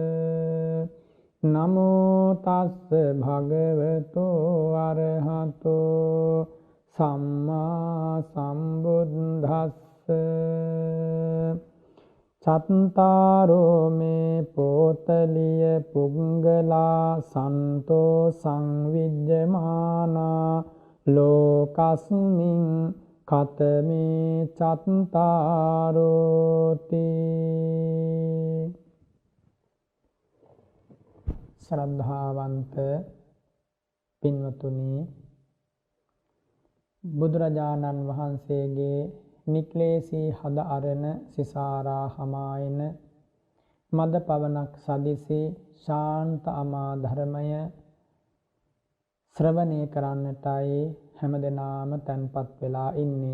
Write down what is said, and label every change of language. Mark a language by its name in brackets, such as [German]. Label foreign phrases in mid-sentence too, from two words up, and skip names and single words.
[Pali] නමෝ තස්ස භගවතෝ අරහතෝ සම්මා සම්බුද්දස්ස චත්තාරෝ මේ පෝතලිය පුංගලා සන්තෝ සංවිජ්ජමානා ලෝකස්මින් කතමේ චත්තාරෝති. [Sinhala] ශ්‍රද්ධාවන්ත පින්වතුනි, බුදුරජාණන් වහන්සේගේ නික්ලේශී හද අරණ සිසාරා හමායන මද පවනක් සදිසි ශාන්ත අමා ධර්මය ශ්‍රවණය කරන්නටයි හැමදෙනාම තැන්පත් වෙලා ඉන්නේ.